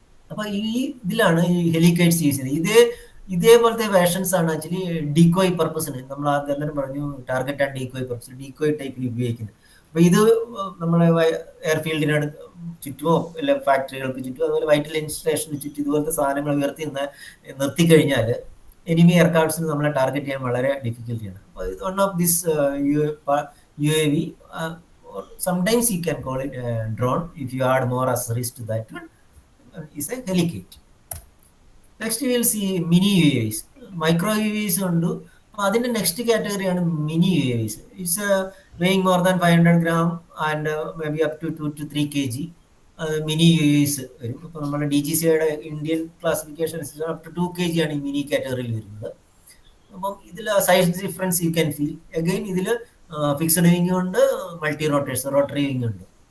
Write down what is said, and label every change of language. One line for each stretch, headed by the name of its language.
Malayalam: അപ്പോൾ ഈ ഇതിലാണ് ഈ ഹെലിക്കേറ്റ്സ് യൂസ് ചെയ്യുന്നത്. ഇതേപോലത്തെ വേഷൻസ് ആണ് ആക്ച്വലി ഡീകോയ് പർപ്പസിന് നമ്മൾ ആദ്യം പറഞ്ഞു target and decoy purpose decoy ടൈപ്പിൽ ഉപയോഗിക്കുന്നത്. അപ്പോൾ ഇത് നമ്മുടെ എയർഫീൽഡിനോട് ചുറ്റുമോ അല്ല ഫാക്ടറികൾക്ക് ചുറ്റും അതുപോലെ വൈറ്റൽ ഇൻസ്റ്റലേഷന് ചുറ്റും ഇതുപോലത്തെ സാധനങ്ങൾ നിർത്തിക്കഴിഞ്ഞാൽ എനിമി എയർക്രാഫ്റ്റ്സിന് നമ്മളെ ടാർഗറ്റ് ചെയ്യാൻ വളരെ ഡിഫിക്കൽട്ടിയാണ്. അപ്പോൾ
English: One of this UAV, sometimes you can call it drone if you add more accessories to that one, is a helicopter. Next we will see mini UAVs. Micro UAVs ഉണ്ട്.
Malayalam: അതിൻ്റെ next കാറ്റഗറിയാണ് mini UAVs.
English: It's weighing more than 500 gram and maybe up to 2 to 3 kg.
Malayalam: Mini UAVs വരും. ഇപ്പോൾ നമ്മുടെ DGCയുടെ Indian classification up to 2 kg ആണ് ഈ mini കാറ്റഗറിയിൽ വരുന്നത്. അപ്പം ഇതിൽ size difference
English: You can feel.
Malayalam: Again ഇതിൽ ഫിക്സഡ് വിങ് ഉണ്ട്, മൾട്ടി റോട്ടറി വിങ് ഉണ്ട്.